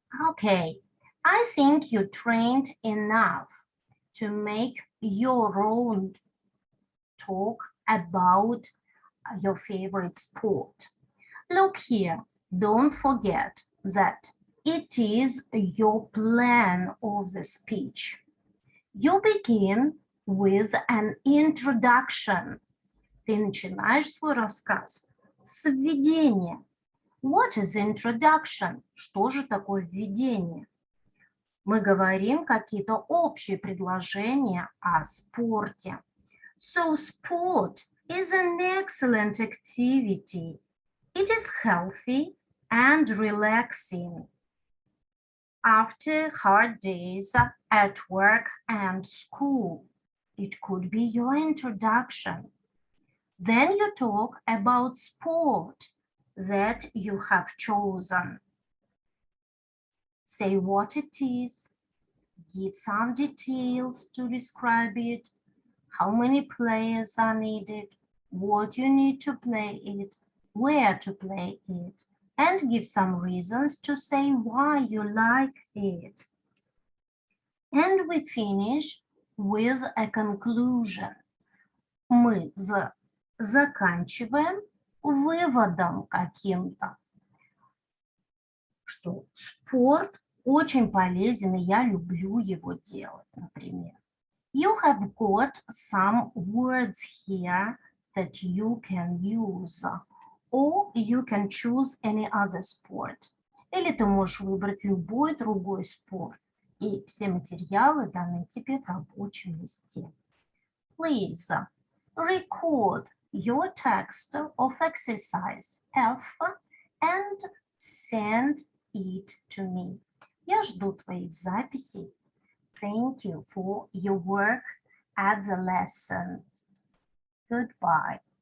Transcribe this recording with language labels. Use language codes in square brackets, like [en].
[en] okay, I think you trained enough to make your own talk about your favorite sport. Look here, don't forget that it is your plan of the speech. You begin with an introduction. [ru] Ты начинаешь свой рассказ с введения. [en] What is introduction? [ru] Что же такое введение? Мы говорим какие-то общие предложения о спорте. [en] So sport is an excellent activity. It is healthy and relaxing. After hard days at work and school, it could be your introduction. Then you talk about sport that you have chosen. Say what it is, give some details to describe it, how many players are needed, what you need to play it, where to play it, and give some reasons to say why you like it. And we finish with a conclusion. [ru] Мы заканчиваем выводом каким-то, что спорт очень полезен, и я люблю его делать, например. [en] You have got some words here that you can use, or you can choose any other sport. [ru] Или ты можешь выбрать любой другой спорт. И все материалы даны тебе в рабочем листе. [en] Please record your text of exercise F and send it to me. [ru] Я жду твоих записей. [en] thank you for your work at the lesson. Goodbye.